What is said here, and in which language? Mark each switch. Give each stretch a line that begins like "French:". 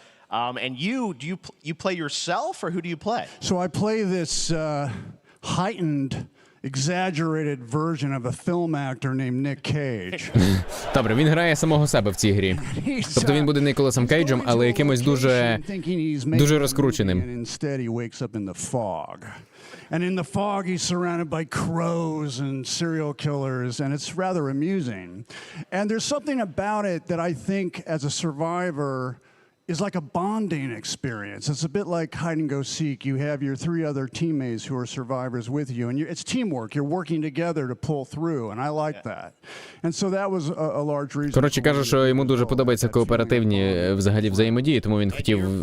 English: And you play yourself, or who do you play? So I play this heightened, exaggerated version of a film actor named Nick Cage.
Ukrainian: Добре, він грає самого себе в цій грі. Тобто він буде Ніколасом Кейджем, але якимось дуже розкрученим.
English: Instead he wakes up in the fog. And in the fog he's surrounded by crows and serial killers, and it's rather amusing. And there's something about it that I think as a survivor is like a bonding experience. It's a bit like hide and go seek. You have your 3 other teammates who are survivors with you, and it's teamwork. You're working together to pull through, and I like that. And so that was a large reason.
Ukrainian: Коротше, каже, що йому дуже подобаються кооперативні взагалі взаємодії, тому він хотів...